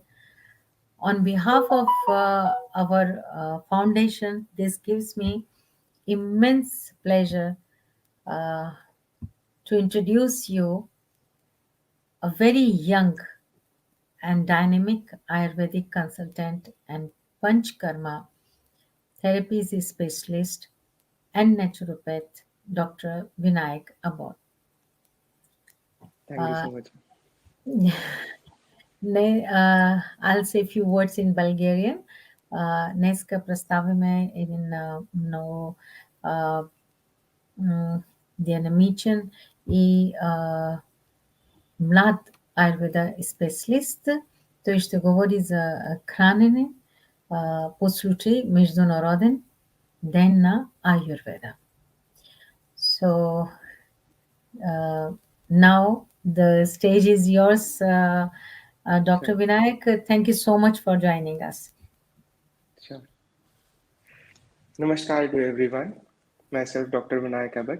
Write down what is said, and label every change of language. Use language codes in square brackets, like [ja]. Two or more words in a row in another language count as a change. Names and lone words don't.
[en] On behalf of our foundation, this gives me immense pleasure uh, to introduce you a very young and dynamic Ayurvedic consultant and Panchkarma therapies specialist and naturopath, Dr. Vinayak Abbot. Thank you Uh, so much. I'll say a few words in Bulgarian. [bg] Днес представяме един много динамичен и млад аюрведа специалист. Той ще говори за хранене по случай Международен ден на Аюрведа. [en] So now the stage is yours, Dr. Sure, Vinayak. Thank you so much for joining us. sure. Namaskar to everyone. Myself, Dr. Vinayak Abbot.